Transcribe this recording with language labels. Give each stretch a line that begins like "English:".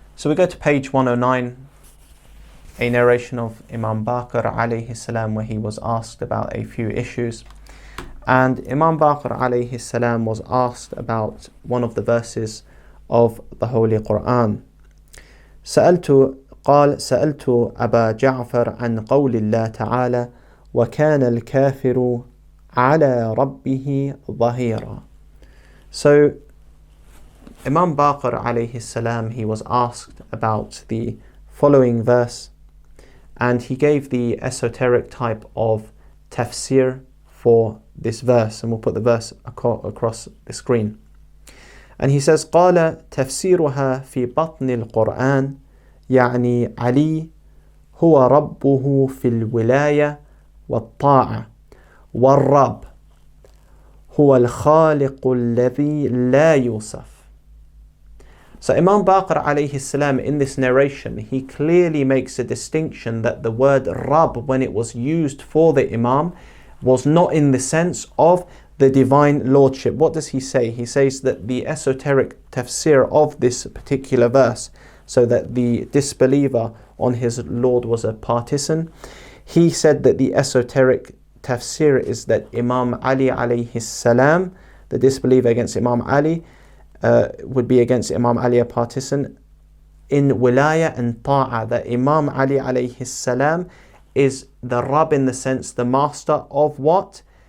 English: So we go to page 109, a narration of Imam Baqir alayhi salam, where he was asked about a few issues. And Imam Baqir alayhi salam was asked about one of the verses of the Holy Quran.
Arabic: سألت أبا جعفر عن قول الله تعالى وكان الكافر على ربه ظهيرا.
English: So Imam Baqir alayhi salam, he was asked about the following verse, and he gave the esoteric type of tafsir for this verse, and we'll put the verse across the screen. And he says
Arabic: قال تفسيرها في بطن القرآن يعني علي هو ربه في الولاية والطاعة والرب هو الخالق الذي لا يوصف.
English: So Imam Baqir alayhi salam, in this narration, he clearly makes a distinction that the word Rabb, when it was used for the Imam, was not in the sense of the divine lordship. What does he say? He says that the esoteric tafsir of this particular verse, so that the disbeliever on his Lord was a partisan, he said that the esoteric tafsir is that Imam Ali alayhi salam, the disbeliever against Imam Ali, would be against Imam Ali a partisan in wilaya and ta'a, that Imam Ali alayhi salam is the Rabb in the sense, the master of what?